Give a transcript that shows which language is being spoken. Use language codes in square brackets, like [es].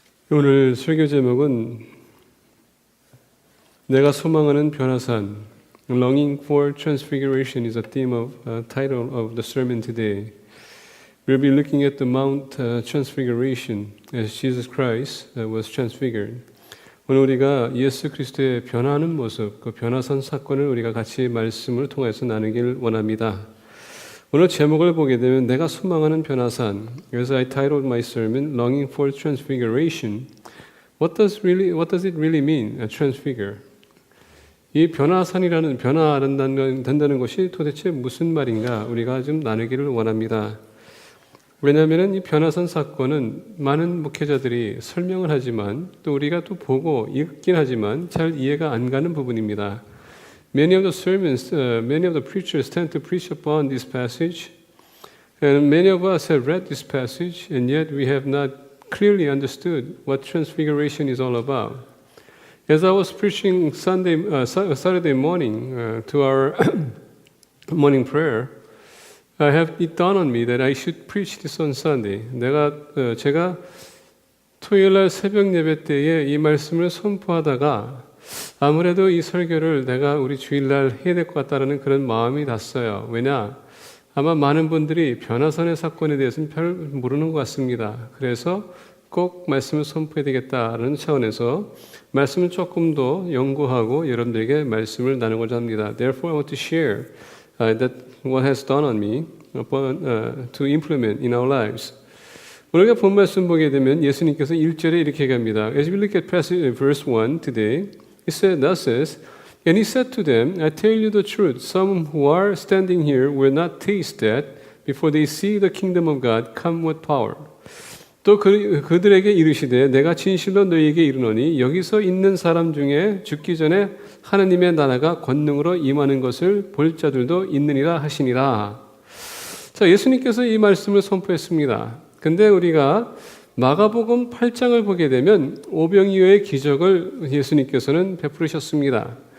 [ko] 오늘 설교 제목은 내가 소망하는 변화산, [en] Longing for Transfiguration is a theme of title of the sermon today. We'll be looking at the Mount Transfiguration as Jesus Christ was transfigured. [ko] 오늘 우리가 예수 그리스도의 변화하는 모습, 그 변화산 사건을 우리가 같이 말씀을 통해서 나누길 원합니다. 오늘 제목을 보게 되면 내가 소망하는 변화산. [en] 그래서 I titled my sermon Longing for Transfiguration. What does it really mean? Transfigure. [ko] 이 변화산이라는 변화된다는 것이 도대체 무슨 말인가? 우리가 좀 나누기를 원합니다. 왜냐하면 이 변화산 사건은 많은 목회자들이 설명을 하지만 또 우리가 또 보고 읽긴 하지만 잘 이해가 안 가는 부분입니다. [en] Many of the sermons, many of the preachers tend to preach upon this passage, and many of us have read this passage, and yet we have not clearly understood what transfiguration is all about. As I was preaching Saturday morning to our morning prayer, it dawned on me that I should preach this on Sunday. [ko] 제가 토요일날 새벽 예배 때에 이 말씀을 선포하다가 아무래도 이 설교를 내가 우리 주일날 해야 될 것 같다는 그런 마음이 났어요. 왜냐? 아마 많은 분들이 변화산의 사건에 대해서는 별 모르는 것 같습니다. 그래서 꼭 말씀을 선포해야 되겠다는 차원에서 말씀을 조금 더 연구하고 여러분들에게 말씀을 나누고자 합니다. [en] Therefore, I want to share that what has dawned on me to implement in our lives. [ko] 우리가 본 말씀 보게 되면 예수님께서 1절에 이렇게 갑니다. [en] As we look at verse 1 today, thus says, and he said to them, I tell you the truth, some who are standing here will not taste that before they see the kingdom of God come with power. [ko] 또 그들에게 이르시되 내가 진실로 너희에게 이르노니 여기서 있는 사람 중에 죽기 전에 하나님의 나라가 권능으로 임하는 것을 볼 자들도 있느니라 하시니라. 자, 예수님께서 이 말씀을 선포했습니다. 근데 우리가 마가복음 8장을 보게 되면 오병이어의 기적을 예수님께서는 베푸르셨습니다.